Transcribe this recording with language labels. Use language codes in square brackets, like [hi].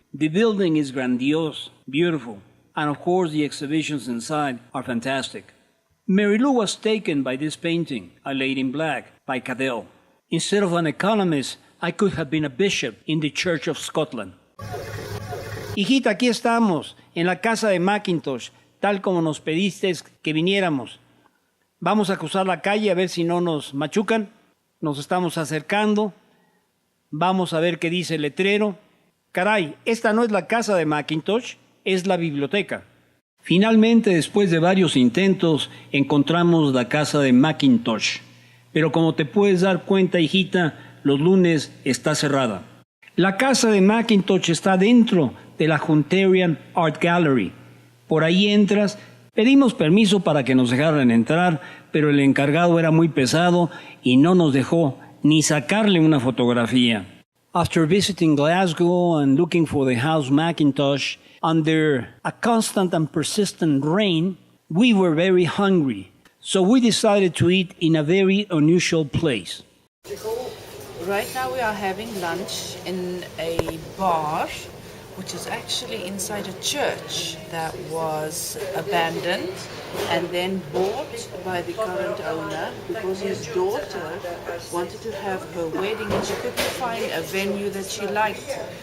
[en] The building is grandiose, beautiful, and of course the exhibitions inside are fantastic. Mary Lou was taken by this painting, A Lady in Black, by Cadell. Instead of an economist, I could have been a bishop in the Church of Scotland. [es] Hijita, aquí estamos, en la casa de Macintosh, tal como nos pediste que viniéramos. Vamos a cruzar la calle a ver si no nos machucan. Nos estamos acercando. Vamos a ver qué dice el letrero. Caray, esta no es la casa de Macintosh, es la biblioteca. Finalmente, después de varios intentos, encontramos la casa de Macintosh. Pero como te puedes dar cuenta, hijita, los lunes está cerrada. La casa de Macintosh está dentro de la Hadrian Art Gallery. Por ahí entras Pedimos permiso para que nos dejaran entrar, pero el encargado era muy pesado y no nos dejó ni sacarle una fotografía. [en] After visiting Glasgow and looking for the house Macintosh, under a constant and persistent rain, we were very hungry, so we decided to eat in a very unusual place. Right now we are having lunch in a bar, which is actually inside a church that was abandoned and then bought by the current owner because his daughter wanted to have her wedding and she couldn't find a venue that she liked.